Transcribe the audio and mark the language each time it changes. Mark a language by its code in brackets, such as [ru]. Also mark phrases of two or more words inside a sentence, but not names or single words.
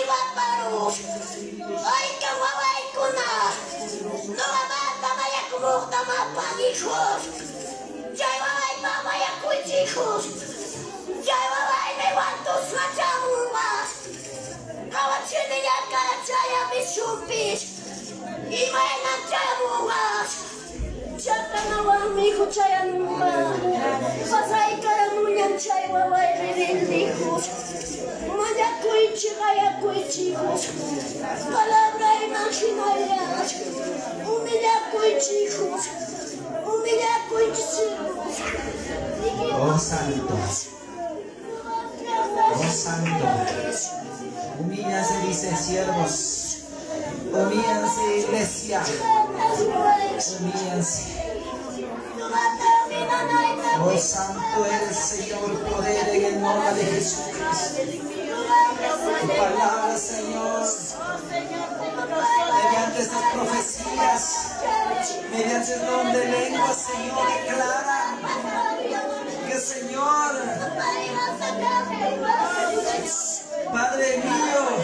[es] Waparu, Aika Wawai Kuna, Nuamata Mayakumukta Mapanichus, Jai Wawai Mama Yakuichus, Jai Wawai Mewantus Machamumas, Kawachiniya Karachaya Bishupis, Imaena Chayamumas, Chatanawan Miku Chayanuma, Pasay Karamunyan Chay Wawai Ririndihus, Mayakuichi Hayakuichihus, Palabra Imaginarias, Umillakuichihus, Umillakuichihus. Oh Santo, oh Santo, humíllanse, dice siervos, humíllanse iglesia, humíllanse. Oh Santo eres Señor, poder en el nombre de Jesucristo. Tu palabra, Señor, mediante estas profecías, mediante el don de lengua, Señor, declara que, Señor, Padre mío,